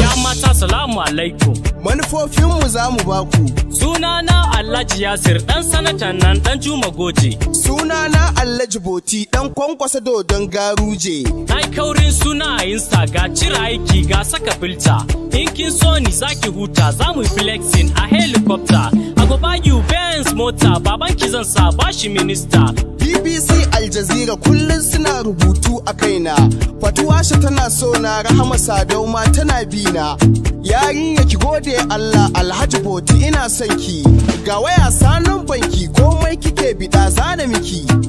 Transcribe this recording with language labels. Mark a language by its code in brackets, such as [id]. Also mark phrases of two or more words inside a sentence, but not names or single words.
[ha] Ya mata salamu alaikum. Manufofinmu za mu ba ku. Sunana Alhaji Yasir, ɗan sanatan nan, ɗan Juma Goje. Sunana Alhaji Boti, ɗan Kwankwasa Dodon Garuje. Na yi kaurin suna a Insta, ga cira aiki, ga saka filter. In kin so ni za ki huta, za mu yi flexing a helicopter. [pcm] I go buy you Benz [ha] mota, babanki zan sa, ba shi minista. B B C Al Jazeera kullum suna rubutu a kaina. Fatuwasha tana so na, Rahama Sadau ma tana bi na. Yarinya ki gode Allah, Alhaji Boti ina son ki. Ga waya sanan banki, komai kike biɗa zana miki.